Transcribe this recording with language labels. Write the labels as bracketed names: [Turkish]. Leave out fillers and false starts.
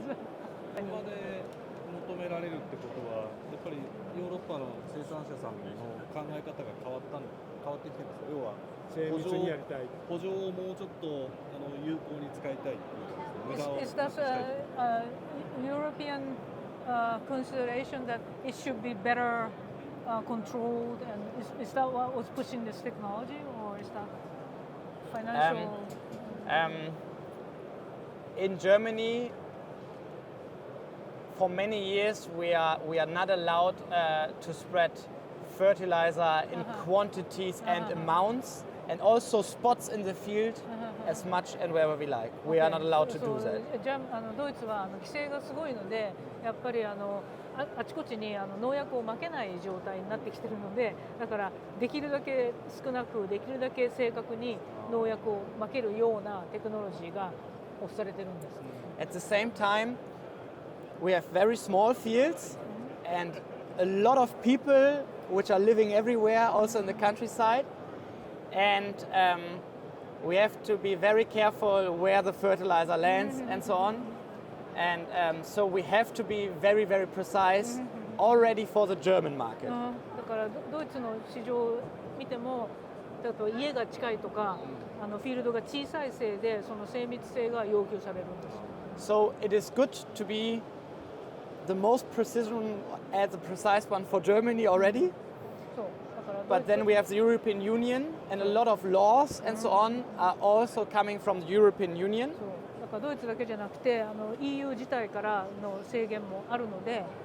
[Japanese] ここで求められるってことは、やっぱりヨーロッパの生産者さんの考え方が変わってきてます。要は精密にやりたい。補助をもうちょっと有効に使いたいっていうことですね。無駄を [English] Is that European consideration that it should be better controlled, and is that what was pushing this technology, or is that financial? In Germany, for many years, we are not allowed to spread fertilizer in quantities and amounts, and also spots in the field as much and wherever we like. We are not allowed to do that. [Japanese] ドイツは規制がすごいので、やっぱりあちこちに農薬をまけない状態になってきているので、だからできるだけ少なく、できるだけ正確に農薬をまけるようなテクノロジーが推されてるんです。 [English] At the same time, we have very small fields and a lot of people which are living everywhere, also in the countryside, and we have to be very careful where the fertilizer lands and so on. And so we have to be very, very precise already for the German market. [Japanese] だからドイツの市場を見ても、例えば家が近いとか、フィールドが小さいせいでその精密性が要求されるんです。 [English] So it is good to be the most precision as a precise one for Germany already. [Japanese] そうだから [English] But then we have the European Union, and a lot of laws and so on are also coming from the European Union. [Japanese] そうだからドイツだけじゃなくてEU 自体からの制限もあるので、